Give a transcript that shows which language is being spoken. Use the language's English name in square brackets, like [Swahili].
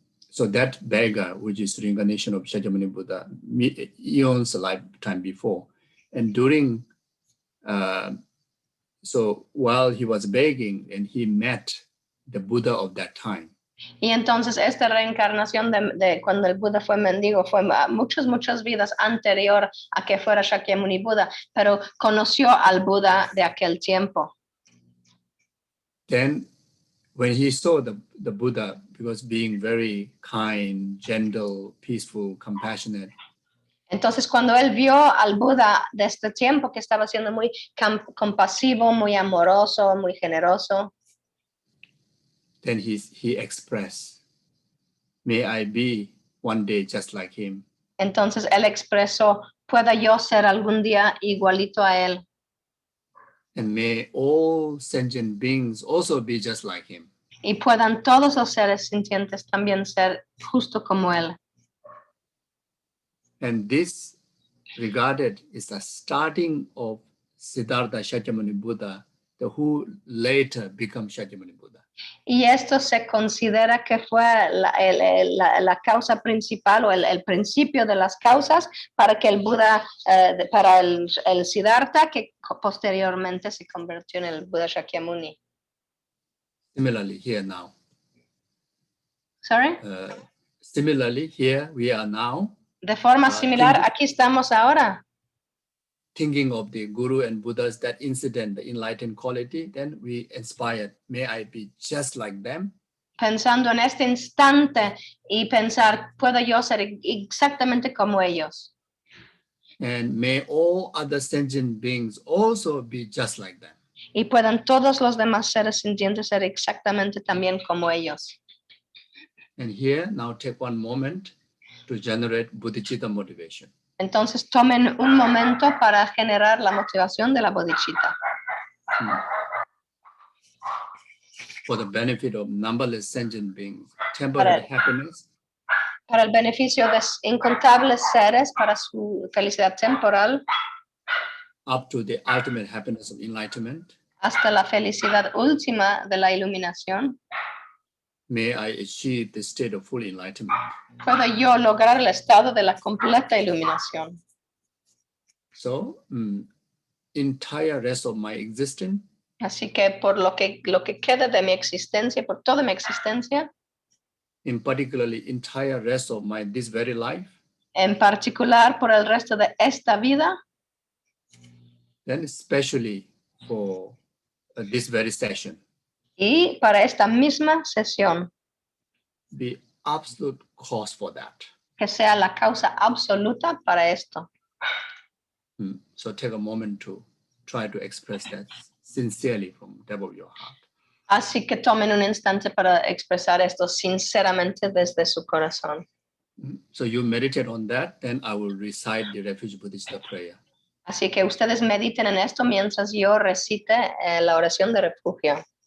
[English] So that beggar, which is reincarnation of Shakyamuni Buddha, eons a lifetime before, and during, so while he was begging, and he met the Buddha of that time. [Spanish] Y entonces esta reencarnación de cuando el Buda fue mendigo fue muchas vidas anterior a que fuera Shakyamuni Buddha, pero conoció al Buda de aquel tiempo. [English] Then when he saw the Buddha, because being very kind, gentle, peaceful, compassionate. [Spanish] Entonces cuando él vio al Buda de este tiempo que estaba siendo muy compasivo, muy amoroso, muy generoso. [English] Then he expressed, may I be one day just like him. [Spanish] Entonces él expresó, pueda yo ser algún día igualito a él. [English] And may all sentient beings also be just like him. [Spanish] Y puedan todos los seres sintientes también ser justo como él. [English] And this regarded is the starting of Siddhartha Shakyamuni Buddha, who later becomes Shakyamuni Buddha. [Spanish] Y esto se considera que fue la causa principal o el principio de las causas para que el Buda, para el Siddhartha, que posteriormente se convirtió en el Buda Shakyamuni. [English] Similarly, here now. Sorry? Similarly, here we are now. [Spanish] De forma similar, aquí estamos ahora. [English] Thinking of the Guru and Buddhas, that incident, the enlightened quality, then we inspired, may I be just like them. [Spanish] Pensando en este instante y pensar, puedo yo ser exactamente como ellos. [English] And may all other sentient beings also be just like them. [Spanish] Y puedan todos los demás seres sintientes ser exactamente también como ellos. [English] And here, now take one moment to generate bodhicitta motivation. [Spanish] Entonces tomen un momento para generar la motivación de la bodhicitta. [English] For the benefit of numberless sentient beings, temporary happiness. [Spanish] Para el beneficio de incontables seres, para su felicidad temporal. [English] Up to the ultimate happiness of enlightenment. [Spanish] Hasta la felicidad última de la iluminación. [English] May I achieve the state of full enlightenment. [Spanish] Puedo yo lograr el estado de la completa iluminación. [English] So, entire rest of my existence. [Spanish] Así que por lo que quede de mi existencia, por toda mi existencia. [English] In particularly, entire rest of this very life. [Spanish] En particular, por el resto de esta vida. [English] Then especially for this very session. [Spanish] Y para esta misma sesión. [English] The absolute cause for that. [Spanish] Que sea la causa absoluta para esto. [English] So take a moment to try to express that sincerely from the depth of your heart. [Spanish] Así que tomen un instante para expresar esto sinceramente desde su corazón. [English] So you meditate on that, then I will recite the Refuge Buddhist prayer. [Spanish] Así que ustedes mediten en esto mientras yo recite la oración de refugio.